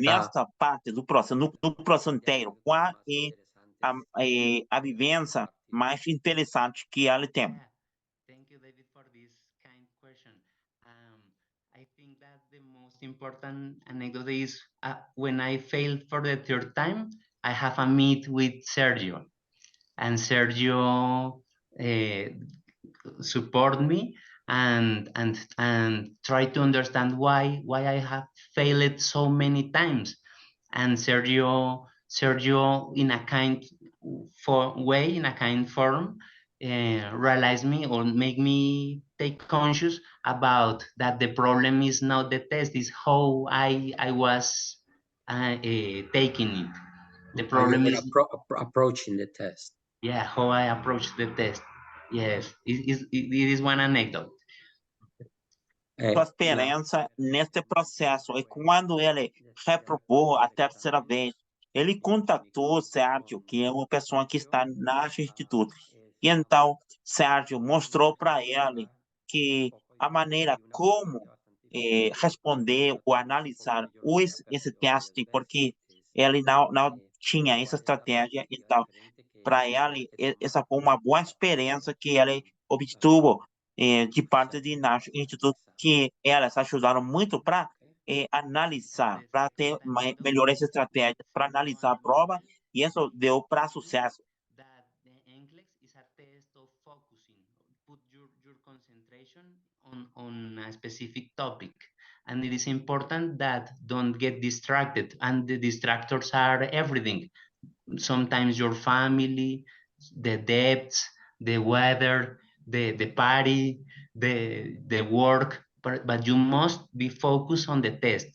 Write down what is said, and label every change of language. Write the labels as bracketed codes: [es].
[pt] Nesta parte do processo, no processo inteiro, qual é a vivência mais interessante que ela tem? [en] Yeah, thank you, David, for this kind question. I think that the most important anecdote is when I failed for the third time, I have a meet with Sergio, and Sergio support me and try to understand why I have failed so many times. And Sergio in a kind way, in a kind form, realize me or make me take conscious about that the problem is not the test, is how I was taking it. The problem is approaching the test. yeah, how I approach the test. Yes, it is one anecdote. [pt] Sua experiência neste processo e quando ele reprovou a terceira vez, ele contatou o Sérgio, que é uma pessoa que está no Nash Instituto. E então, Sérgio mostrou para ele que a maneira como responder ou analisar esse teste, porque ele não tinha essa estratégia, então, para ele, essa foi uma boa experiência que ele obteve de parte de Nash Instituto, que elas ajudaram muito para analisar, para ter melhores estratégias, para analisar a prova, e isso deu para sucesso. [en] That the NCLEX is a test of focusing. Put your concentration on a specific topic. And it is important that don't get distracted. And the distractors are everything. Sometimes your family, the debts, the weather, the party, the work, but you must be focused on the test.